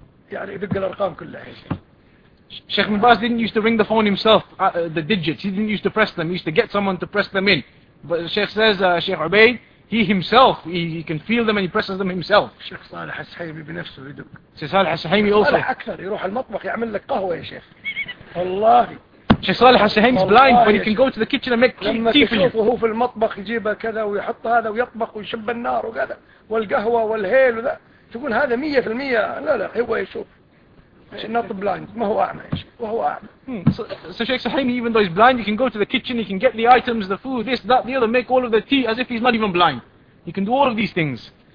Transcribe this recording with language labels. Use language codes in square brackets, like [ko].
[ar] Yani yidugg al-arqab kulla. [en] Sheikh bin Baz didn't used to ring the phone himself, the digits. He didn't used to press them. He used to get someone to press them in. But the Sheikh says, Sheikh Ubaid, he himself, he can feel them and he presses them himself. [ar] Sheikh Salih al-Sahimi بنفسه يدق. [en] Sheikh Salih al-Sahimi also. [ar] Salih أكثر يروح المطبخ يعمل لك قهوة يا شيخ. والله. [en] Sheikh Salih al-Sahimi is blind, but he can go to the kitchen and make tea for you. [ar] لما تشوفه في المطبخ يجيبها كذا ويحط هذا ويطبخ ويشب النار وكذا والقهوة والهيل وذا تقول هذا 100% لا هو يشوف. [en] Not blind, [ar] ما هو أعمى يا شيخ وهو أعمى. [en] So Sheikh Sahimi, even though he's blind, he can go to the kitchen, he can get the items, the food, this, that, the other, make all of the tea as if he's not even blind. He can do all of these things.